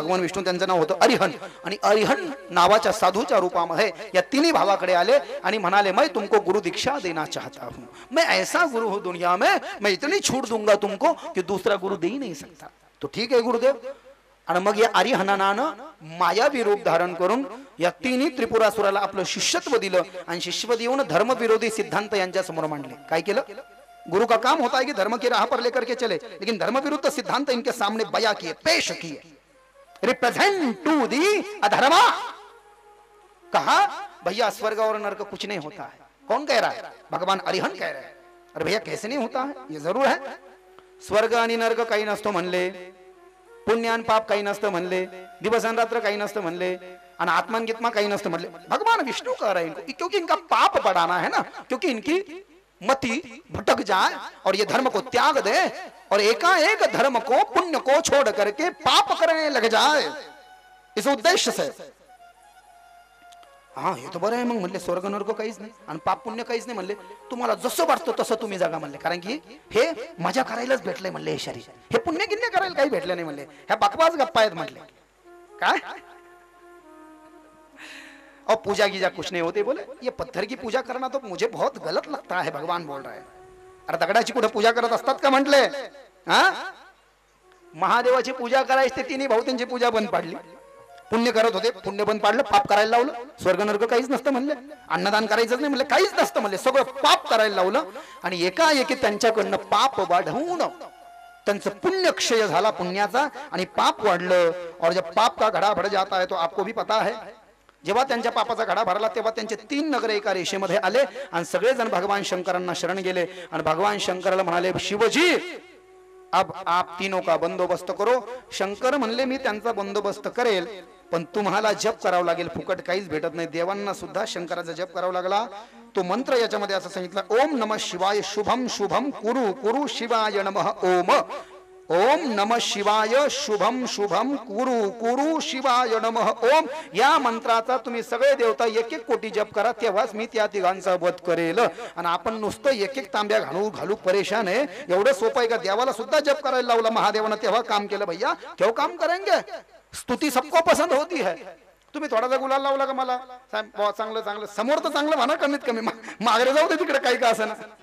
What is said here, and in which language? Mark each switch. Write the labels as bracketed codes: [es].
[mr] भगवान विष्णू त्यांचं नाव होतं अरिहन आणि अरिहन नावाच्या साधूच्या रूपामध्ये या 3 भावाकडे आले आणि म्हणाले [hi] मैं तुमको गुरु दीक्षा देना चाहता हूं, मैं ऐसा गुरु हूं दुनिया में, मैं इतनी छूट दूंगा तुमको कि दूसरा गुरु दे ही नहीं सकता. [mr] तो ठीक आहे गुरुदेव. आणि मग या अरिहनानं मायावी रूप धारण करून या 3 त्रिपुरासुराला आपलं शिष्यत्व दिलं आणि शिष्यत्व देऊन धर्मविरोधी सिद्धांत यांच्या समोर मांडले. काय केलं? [hi] गुरु का काम होता है कि धर्म की राह पर लेकर के चले, लेकिन धर्म विरुद्ध सिद्धांत इनके सामने बया किए, पेश किए. [en] Represent to the अधर्मा. [hi] कहा भैया स्वर्ग और नरक कुछ नहीं होता है. कौन कह रहा है? भगवान अरिहन कह रहे हैं. अरे भैया कैसे नहीं होता है? ये जरूर है. [mr] स्वर्ग आणि नरक काही नसतो म्हणले, पुण्य आणि पाप काही नसतं म्हणले, दिवस आणि रात्र काही नसतं म्हणले आणि आत्मा गीत्मा काही नसतं म्हणले. [hi] भगवान विष्णु कह रहे हैं क्योंकि इनका पाप बढ़ाना है ना, क्योंकि इनकी मति भटक जाए और ये धर्म को त्याग दे और एकाएक धर्म को पुण्य को छोड़ करके पाप करने लग जाए, इस उद्देश्य से. [mr] हा हे तर बरं आहे. मग म्हणले स्वर्ग नरक काहीच नाही आणि पाप पुण्य काहीच नाही म्हणले. तुम्हाला जसं वाटतं तसं तुम्ही जागा म्हणले, कारण की हे मजा करायलाच भेटलंय म्हणले. हे शरीर हे पुण्य गिन्य करायला काही भेटलं नाही म्हणले. ह्या बकवास गप्पा आहेत म्हटले. [hi] काय और पूजा कीजा कुछ नहीं होती. बोले ये पत्थर की पूजा करना तो मुझे बहुत गलत लगता है. भगवान बोल रहे हैं. [mr] अरे दगडाची कुठे पूजा करत असतात का म्हटले? हा, महादेवाची पूजा करायची ते 3 भाऊ त्यांची पूजा बंद पाडली. पुण्य करत होते, पुण्य बंद पाडलं, पाप करायला लावलं. स्वर्ग नरक काहीच नसतं म्हणले, अन्नदान करायचं नाही म्हणले, काहीच नसतं म्हणले, सगळं पाप करायला लावलं आणि एकाएकी त्यांच्याकडनं पाप वाढवून त्यांचं पुण्य क्षय झाला पुण्याचा आणि पाप वाढलं. [hi] और जब पाप का घड़ा भर जाता है तो आपको भी पता है, [mr] जेव्हा त्यांच्या पापाचा घडा भरला तेव्हा त्यांचे 3 नगर एका रेषेमध्ये आले आणि सगळेजण भगवान शंकरांना शरण गेले आणि भगवान शंकराला म्हणाले, [hi] शिवजी अब आप तीनों का बंदोबस्त करो. [mr] शंकर म्हणले, मी त्यांचा बंदोबस्त करेल, पण तुम्हाला जप करावं लागेल, फुकट काहीच भेटत नाही. देवांना सुद्धा शंकराचा जप करावा लागला. तो मंत्र याच्यामध्ये असं सांगितलं, ओम नमः शिवाय शुभम शुभम कुरु कुरु शिवाय नमः ओम. ओम नमः शिवाय शुभम शुभम कुरु कुरु शिवाय नमः ओम. या मंत्राचा तुम्ही सगळे देवता 1-1 कोटी जप करा, तेव्हाच मी त्या तिघांचा वध करेल. आणि आपण नुसतं 1-1 तांब्या घालू परेशान आहे. एवढं सोपं आहे का? देवाला सुद्धा जप करायला लावला महादेवानं, तेव्हा काम केलं. [hi] भैया क्यों काम करेंगे? स्तुती सबको पसंद होती है. [mr] तुम्ही थोडासा गुलाल लावला का मला चांगलं चांगलं, समोर तर चांगलं म्हणा, कमीत कमी मागरे जाऊ दे तिकडे काही का असं ना.